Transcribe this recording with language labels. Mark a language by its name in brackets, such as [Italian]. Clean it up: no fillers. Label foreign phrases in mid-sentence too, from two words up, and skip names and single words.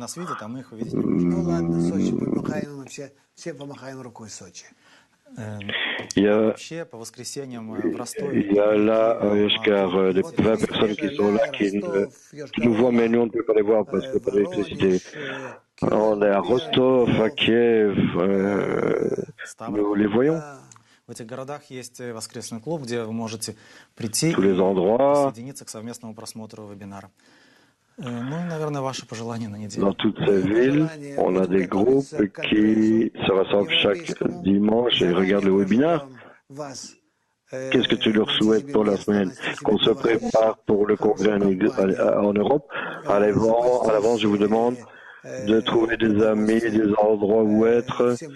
[French] Il y a là, Yoshkar, des 20 personnes qui sont là, qui nous voient, mais nous on ne peut pas les voir parce qu'il n'y a pas d'électricité. On est à Rostov, à Kiev, nous les voyons. [Russian] В этих городах есть воскресный клуб, где вы можете прийти [French] tous les [Russian] и [French] endroits. [Russian] присоединиться к совместному просмотру вебинара. Ну и, наверное, ваши пожелания на неделю. [French] Dans toutes ces villes, on a des groupes qui se rassemblent chaque dimanche et regardent le webinaire. Qu'est-ce que tu leur souhaites pour la semaine? Qu'on se prépare pour le congrès en Europe. À l'avance, je vous demande de trouver des amis, des endroits où être.